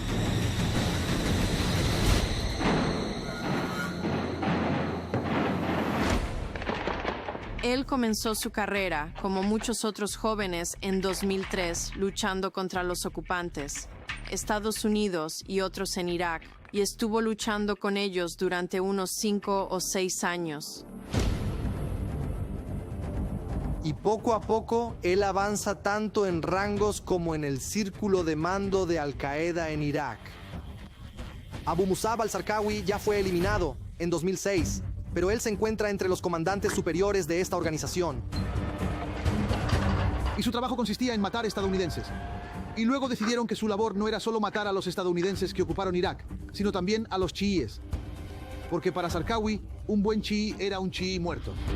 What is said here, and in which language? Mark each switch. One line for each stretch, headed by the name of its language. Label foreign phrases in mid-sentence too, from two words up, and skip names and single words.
Spanish: Él comenzó su carrera, como muchos otros jóvenes, en 2003, luchando contra los ocupantes, Estados Unidos y otros en Irak, y estuvo luchando con ellos durante unos 5 o 6 años. Y poco a poco, él avanza tanto en rangos como en el círculo de mando de Al-Qaeda en Irak. Abu Musab al-Zarqawi ya fue eliminado en 2006, pero él se encuentra entre los comandantes superiores de esta organización. Y su trabajo consistía en matar estadounidenses. Y luego decidieron que su labor no era solo matar a los estadounidenses que ocuparon Irak, sino también a los chiíes. Porque para Zarqawi, un buen chií era un chií muerto.